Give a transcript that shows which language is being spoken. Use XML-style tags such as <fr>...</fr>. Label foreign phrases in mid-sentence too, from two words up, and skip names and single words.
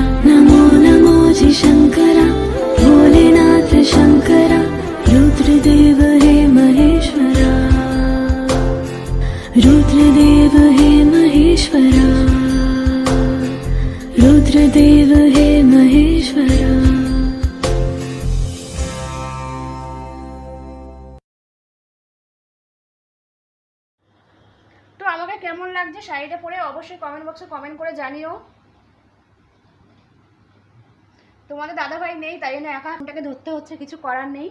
<hi>नमो नमो जी शंकरा, भोलेनाथ शंकरा, रुद्रदेव हे महेश्वरा, रुद्रदेव हे महेश्वरा, रुद्रदेव हे महेश्वरा।</hi> <bn>তো আমাকে কেমন লাগছে শাড়িটা পরে অবশ্যই কমেন্ট বক্সে কমেন্ট করে জানিও। তোমাদের দাদাভাই নেই তাই জন্য একা ফোনটাকে ধরতে হচ্ছে, কিছু করার নেই।</bn>